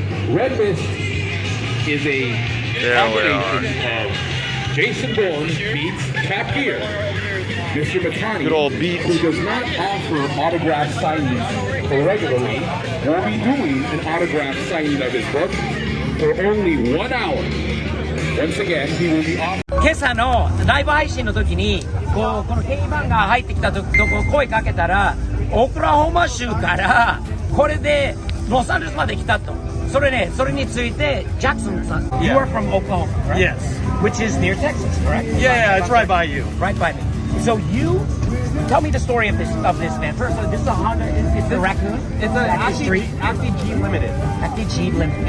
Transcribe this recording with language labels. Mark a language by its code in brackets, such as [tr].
[en] Red Mist is a combination of Jason Bourne meets Cap Gear. Mr. Mitani, good old beat, who does not offer autograph signings regularly, will be doing an autograph signing of his book for only 1 hour. Once again, he will be offering. [ja] 今朝のライブ配信の時にこのKバンが入ってきたとこ声かけたらオクラホマ州からこれでロサンゼルスまで来たと。それについて [en] Jackson さん You are from Oklahoma, right? Yes. Which is near Texas, correct? Yeah, it's right by you. Right by me. So you tell me the story of this van. First, this is a Honda. It's the Raccoon. It's an Acti G Limited. Acti G Limited.